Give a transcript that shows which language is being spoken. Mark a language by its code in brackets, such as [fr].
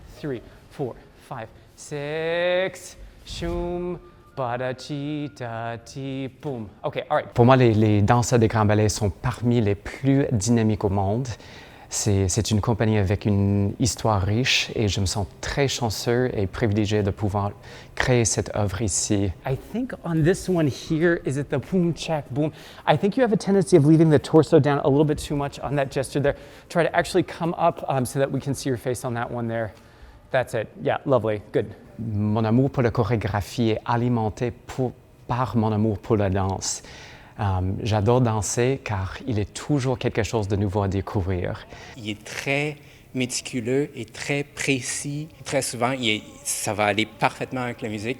[en] 3, 4, 5, 6. Shum, bada-chi, da-ti, boum. OK, all right. [fr] Pour moi, les danseurs des grands ballets sont parmi les plus dynamiques au monde. C'est une compagnie avec une histoire riche et je me sens très chanceux et privilégié de pouvoir créer cette œuvre ici. [en] I think on this one here, is it the boom, check, boom? I think you have a tendency of leaving the torso down a little bit too much on that gesture there. Try to actually come up so that we can see your face on that one there. That's it. Yeah, lovely. Good. [fr] Mon amour pour la chorégraphie est alimenté par mon amour pour la danse. J'adore danser car il est toujours quelque chose de nouveau à découvrir. Il est très méticuleux et très précis. Très souvent, ça va aller parfaitement avec la musique.